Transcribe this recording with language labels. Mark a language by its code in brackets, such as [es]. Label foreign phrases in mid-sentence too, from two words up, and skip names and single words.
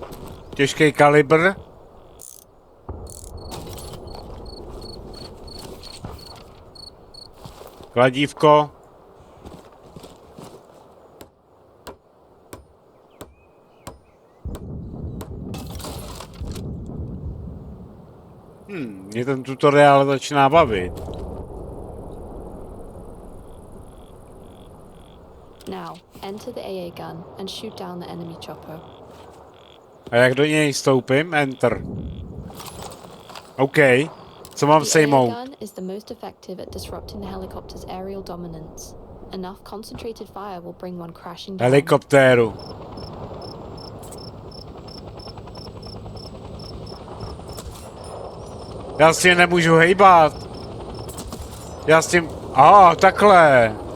[cs] Těžký kalibr. Kladívko. Mě ten tutoriál začíná bavit. [en] Now, enter the AA gun and shoot down the enemy chopper. [cs] A jak do něj stoupím? Enter. OK. Co mám [en] The AA [cs] sejmout? [en] gun is the most effective at disrupting the helicopter's aerial dominance. Enough concentrated fire will bring one crashing down. [cs] Helikoptéru. Já s tím nemůžu hejbat. Já s tím... takhle.